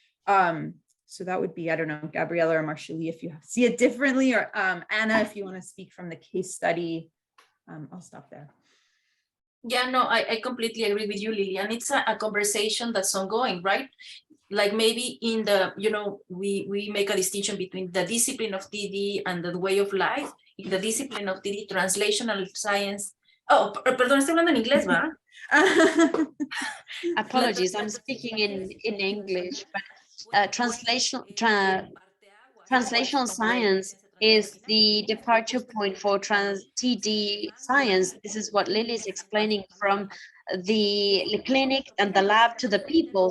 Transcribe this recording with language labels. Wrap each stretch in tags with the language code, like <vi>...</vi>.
<en>So that would be, I don't know, Gabriella or Marshali, if you see it differently, or Anna, if you want to speak from the case study, I'll stop there. Yeah, no, I completely agree with you, Lily. And it's a conversation that's ongoing, right? Like maybe in the, we make a distinction between the discipline of TD and the way of life. In the discipline of TD, translational science.</en> <es>Oh, perdón, estoy hablando en inglés, ¿verdad?</es> <en>Apologies, I'm speaking in English, but translational science is the departure point for TD science. This is what Lily is explaining, from the clinic and the lab to the people.</en>